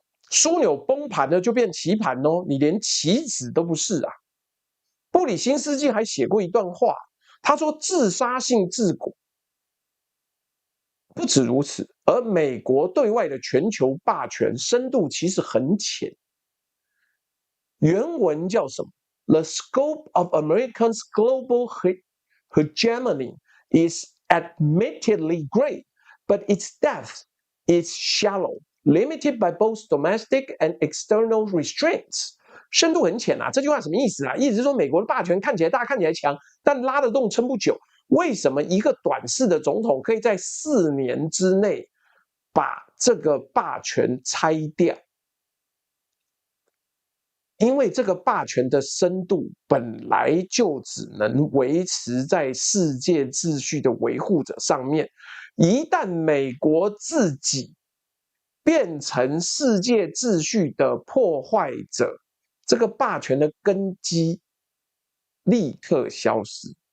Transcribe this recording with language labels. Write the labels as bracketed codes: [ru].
[zh] 枢纽崩盘了就变棋盘哦，你连棋子都不是啊。布里辛斯基还写过一段话，他说：“自杀性治国。” 不止如此，而美国对外的全球霸权深度其实很浅。原文叫什么 ？ [en] The scope of Americans' global hegemony is admittedly great, but its depth is shallow, limited by both domestic and external restraints. [zh] 深度很浅啊，这句话什么意思啊？意思是说美国的霸权看起来大，看起来强，但拉得动撑不久。为什么一个短视的总统可以在4年之内把这个霸权拆掉？因为这个霸权的深度本来就只能维持在世界秩序的维护者上面，一旦美国自己变成世界秩序的破坏者，这个霸权的根基立刻消失。